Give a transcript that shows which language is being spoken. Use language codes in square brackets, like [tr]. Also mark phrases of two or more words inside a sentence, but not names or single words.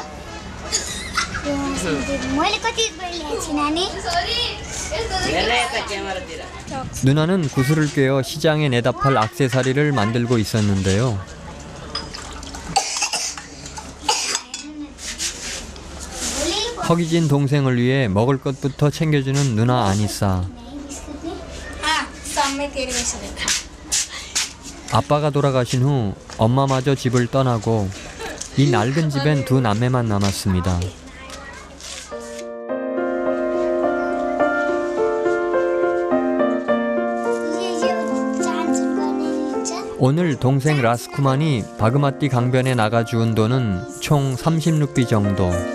[ko] 누나는 구슬을 꿰어 시장에 내다 팔 액세서리를 만들고 있었는데요. 허기진 동생을 위해 먹을 것부터 챙겨주는 누나 아니사. [ne] काममै तेरे गइसकेको छ [ko] 아빠가 돌아가신 후 엄마마저 집을 떠나고 이 낡은 집엔 두 남매만 남았습니다. 오늘 동생 라스쿠만이 바그마티 강변에 나가 주운 돈은 총 30루피 정도.